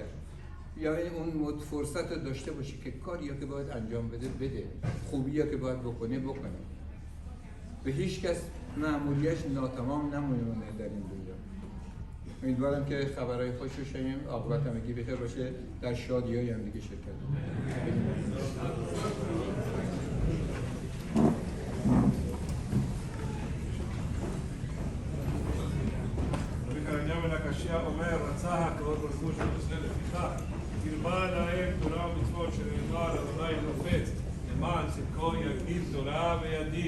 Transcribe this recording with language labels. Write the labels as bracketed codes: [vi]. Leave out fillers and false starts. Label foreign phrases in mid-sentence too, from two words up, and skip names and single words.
[fa] یا اون فرصت رو داشته باشه که کاری که باید انجام بده، خوبی که باید بکنه. به هیچ کس مأموریتش ناتمام نمونه در این دنیا. امیدوارم که خبرهای خوش رو شنویم، عاقبت همگی بخیر باشه، در شادی‌های هم دیگه شرکت کنیم. [he] המשיח אומר, רצה הקדוש ברוך הוא שנעשה לפיכך, תרבה להם תורה ומצוות שנאמר אדוני חפץ, למען צדקו יגדיל תורה וידיר.